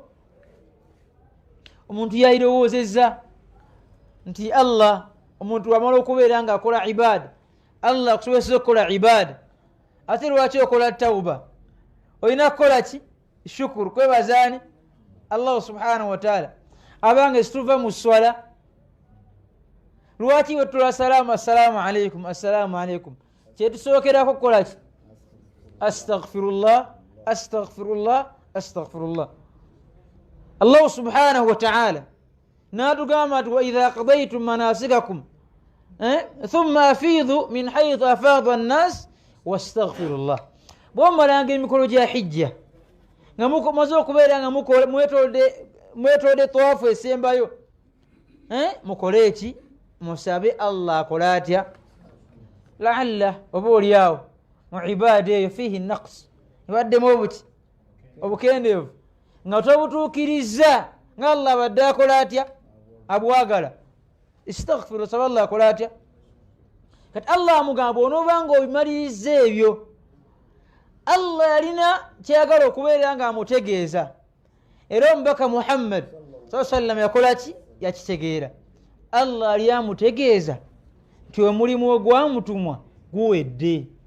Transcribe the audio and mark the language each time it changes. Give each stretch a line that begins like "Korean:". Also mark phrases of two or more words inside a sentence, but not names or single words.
Ganda: Omuntu yayirowoozezza nti Allah, omuntu wamala okubeera nga akola ibada, Allah akusobozesa okukola ibada, ate lwaki okola tawba? Olina kukola ki? Shukuru, kwebazaani Allah
Arabic: سبحانه وتعالى.
Ganda: Abange situva mu swala, lwaki wetula
Arabic: سلام السلام عليكم السلام عليكم,
Ganda: kyetusookerako kukola ki?
Arabic: أستغفر الله أستغفر الله أستغفر الله. الله سبحانه وتعالى
Ganda: n'atugamba nti
Arabic: وإذا قضيتم مناسككم ثم أفيضوا من حيث أفاض الناس واستغفر الله.
Ganda: Bw'omalanga emikolo gya hijja nga mumaze okubeera nga mwetolodde tawaafu esembayo, mukole eki? Musabe Allah akola atya? La'alla oba oliawo mu ibaada eyo
Arabic: فيه نقص,
Ganda: ebaddemu obuki, obukendeevu, nga tobutuukiriza nga Allah abadde akola atya? Abwagala. Istaghfiru, saba Allah akola atya? Kati Allah amugamba onoobanga obimaliriza ebyo, Allah yalina kyeyagala okubeera nga amutegeeza. Era omubaka Muhammad
Arabic: صلى الله عليه وسلم
Ganda: yakola ki? Yakitegeera. Allah yali amutegeeza nti omulimu ogwamutumwa guwedde